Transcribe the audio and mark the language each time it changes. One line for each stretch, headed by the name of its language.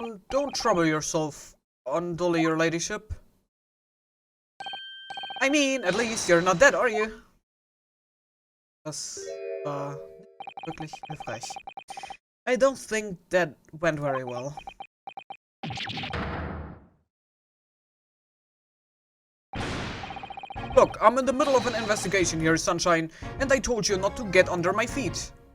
English: Don't trouble yourself, unduly, your ladyship. I mean, at least you're not dead, are you?
German: Das war wirklich hilfreich.
English: I don't think that went very well. Look, I'm in the middle of an investigation here, Sunshine, and I told you not to get under my feet.